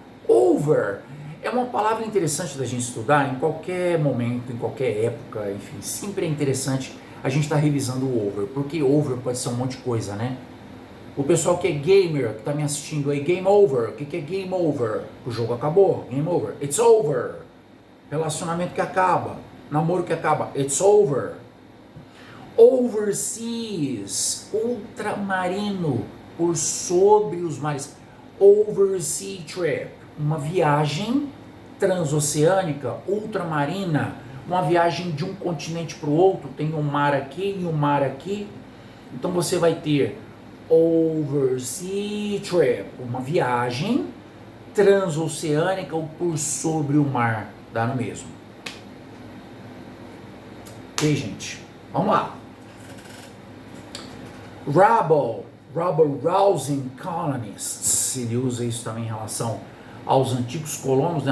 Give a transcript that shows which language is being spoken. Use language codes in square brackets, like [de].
[pt] Over é uma palavra interessante da gente estudar em qualquer momento, em qualquer época, enfim, sempre é interessante a gente estar revisando o over, porque over pode ser um monte de coisa, né? O pessoal que é gamer, que está me assistindo aí, [en] game over, [pt] o que é game over? O jogo acabou, [en] game over, it's over. [pt] Relacionamento que acaba, namoro que acaba, [en] it's over. [pt] Overseas, ultramarino, por sobre os mares, [en] oversea trip, [pt] uma viagem transoceânica, ultramarina, uma viagem de um continente para o outro, tem um mar aqui e um mar aqui, então você vai ter oversea trip, uma viagem transoceânica ou por sobre o mar, dá no mesmo. Ok, gente? Vamos lá. [en] Rabble-rousing colonists. [pt] Ele usa isso também em relação aos antigos colonos, né?